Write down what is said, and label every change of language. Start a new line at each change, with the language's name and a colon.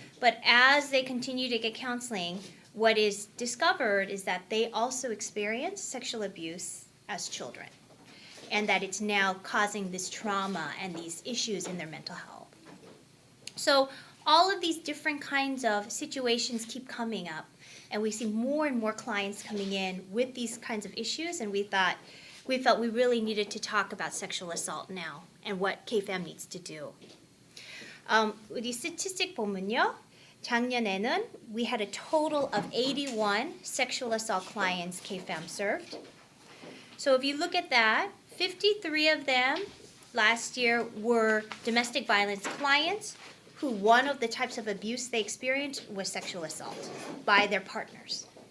English: But as they continue to get counseling, what is discovered is that they also experience sexual abuse as children, and that it's now causing this trauma and these issues in their mental health. So all of these different kinds of situations keep coming up, and we see more and more clients coming in with these kinds of issues, and we felt we really needed to talk about sexual assault now and what KFAM needs to do.
Korean: 우리 statistic 보면요. 작년에는
English: we had a total of 81 sexual assault clients KFAM served. So if you look at that, 53 of them last year were domestic violence clients who one of the types of abuse they experienced was sexual assault by their partners.